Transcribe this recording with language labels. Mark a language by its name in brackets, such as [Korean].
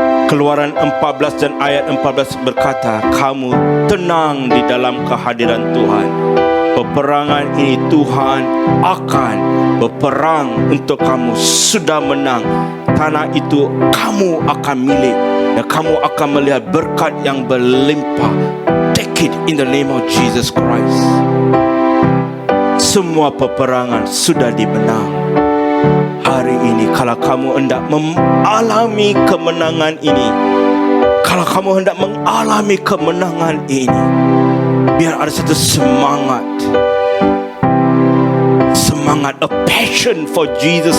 [Malay] Keluaran 14 dan ayat 14 berkata, kamu tenang di dalam kehadiran Tuhan. Peperangan ini Tuhan akan berperang untuk kamu. Sudah menang. Tanah itu kamu akan milik, dan kamu akan melihat berkat yang berlimpah. [English] Take it in the name of Jesus Christ. [Malay] Semua peperangan sudah dimenang. Hari ini kalau kamu hendak mengalami kemenangan ini, kalau kamu hendak mengalami kemenangan ini, biar ada satu semangat, [English] a passion for Jesus.